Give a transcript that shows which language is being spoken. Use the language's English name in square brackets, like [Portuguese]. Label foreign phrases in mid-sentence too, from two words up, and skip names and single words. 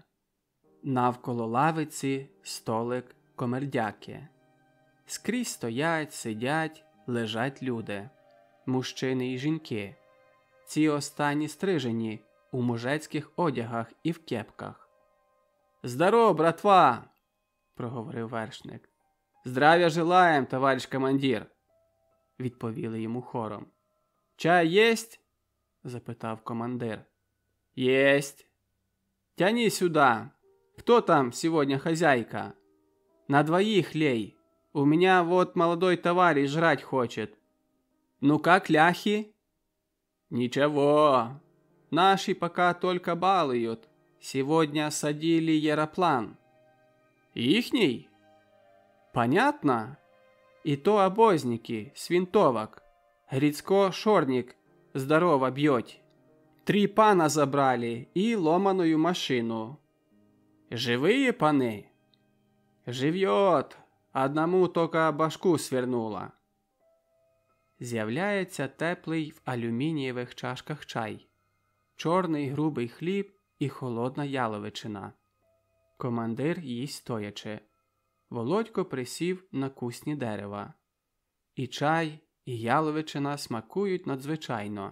[Ukrainian] Навколо лавиці столик комердяки. Скрізь стоять, сидять, лежать люди. Мужчини і жінки. Ці останні стрижені у мужецьких одягах і в кепках. «Здорово, братва!» – проговорив вершник. [Russian] «Здравия желаем, товарищ командир!» – [Ukrainian] відповіли йому хором. «Чай єсть?» – запитав командир. [Russian] «Есть!» «Тяни сюда! Кто там сегодня хозяйка?» «На двоих лей! У меня вот молодой товарищ жрать хочет!» «Ну как ляхи?» «Ничего! Наши пока только балуют. Сегодня садили яроплан». «Ихний?» «Понятно? И то обозники с винтовок. Грицко Шорник здорово бьет. 3 пана забрали и ломаную машину». «Живые паны?» «Живет. Одному только башку свернула». [Ukrainian] З'являється теплий в алюмінієвих чашках чай, чорний грубий хліб і холодна яловичина. Командир їсть стоячи. Володько присів на кусні дерева. І чай, і яловичина смакують надзвичайно.